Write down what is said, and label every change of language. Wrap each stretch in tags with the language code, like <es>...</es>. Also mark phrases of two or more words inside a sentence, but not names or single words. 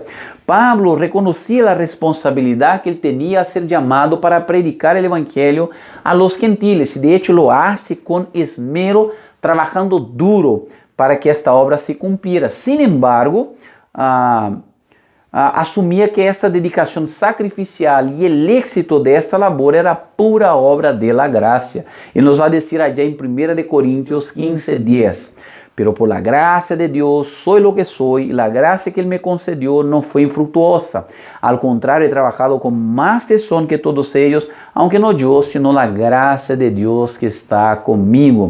<es>Pablo reconocía la responsabilidad que él tenía a ser llamado para predicar el evangelio a los gentiles, y de hecho lo hace con esmero, trabajando duro para que esta obra se cumpliera. Sin embargo, asumia que esta</es> <pt>dedicação sacrificial e o éxito desta labor</pt> <es>era pura obra de la gracia.</es> <pt>Ele nos vai dizer allá em 1 Coríntios 15:10.</pt> <es>Pero por la gracia de Dios soy lo que soy, y la gracia que Él me concedió no fue infructuosa. Al contrario, he trabajado con más tesón que todos ellos, aunque no yo, sino la gracia de Dios que está conmigo.</es>